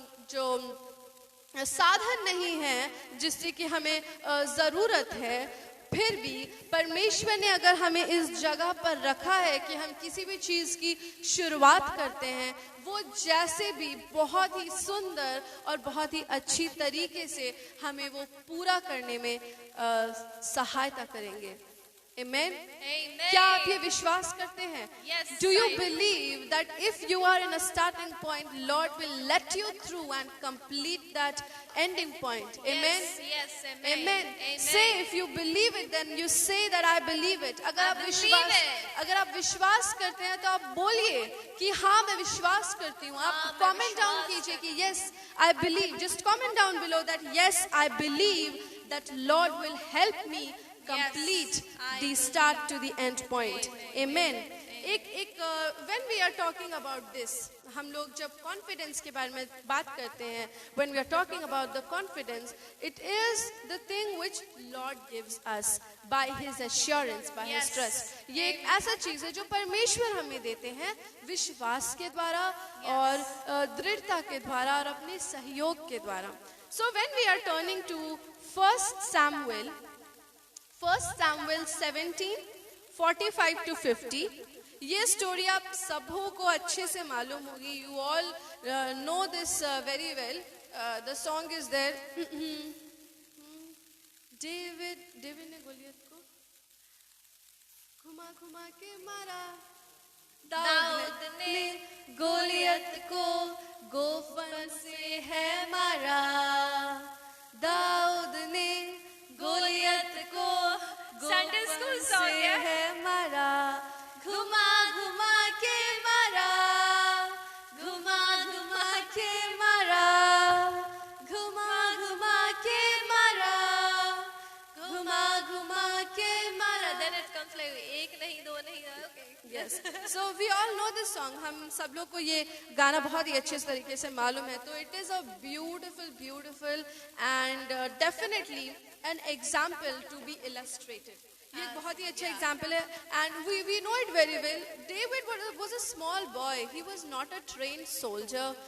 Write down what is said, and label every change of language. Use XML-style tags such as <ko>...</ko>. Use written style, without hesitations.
<hi>जो साधन नहीं है जिससे कि हमें ज़रूरत है, फिर भी परमेश्वर ने अगर हमें इस जगह पर रखा है कि हम किसी भी चीज़ की शुरुआत करते हैं, वो जैसे भी बहुत ही सुंदर और बहुत ही अच्छी तरीके से हमें वो पूरा करने में सहायता करेंगे.</hi> <en>Amen. Amen.</en> <hi>क्या आप ये विश्वास करते हैं?</hi> <en>Yes. Do you believe that if you are in a starting point, Lord will let you through and complete that ending point? Amen. Yes, yes, amen. Amen. Amen. Say, if you believe it, then you say that I believe it.</en> <hi>अगर आप विश्वास करते हैं तो आप बोलिए कि हाँ मैं विश्वास करती हूँ. आप</hi> <en>comment down</en> <hi>कीजिए कि</hi> <en>yes I believe. Just comment down below that yes I believe that Lord will help me complete the start to the end point. Amen. When we are talking about this,</en> <hi>हम लोग जब confidence के बारे में बात करते हैं,</hi> <en>when we are talking about the confidence, it is the thing which Lord gives us by His assurance, by His trust.</en> <hi>ये एक ऐसा चीज है जो परमेश्वर हमें देते हैं विश्वास के द्वारा और दृढ़ता के द्वारा और अपने सहयोग के द्वारा.</hi> <en>So when we are turning to 1 Samuel 17, 45 to 50,</en> <hi>ये स्टोरी आप सबों को अच्छे से मालूम होगी.</hi> <en>You all know this very well. The song is there.</en> <hi>David ने गोलियत को घुमा के मारा, दाऊद ने गोलियत को गोफन से है मारा, दाऊद ने गोलियत को संडे स्कूल सॉन्ग से है मारा, घुमा घुमा के मारा, घुमा घुमा के मारा, घुमा घुमा के मारा, घुमा घुमा के मारा.</hi> <en>Then it comes like</en> <hi>एक नहीं दो नहीं,</hi> <en>okay. Yes. So we all know this song.</en> <hi>हम सब लोग को ये गाना बहुत ही अच्छे तरीके से मालूम है.</hi> <en>तो it is a beautiful and definitely an example to be illustrated.</en> <hi>ये एक बहुत ही अच्छा example है</hi> <en>and we know it very well. David was a small boy. He was not a trained soldier.</en>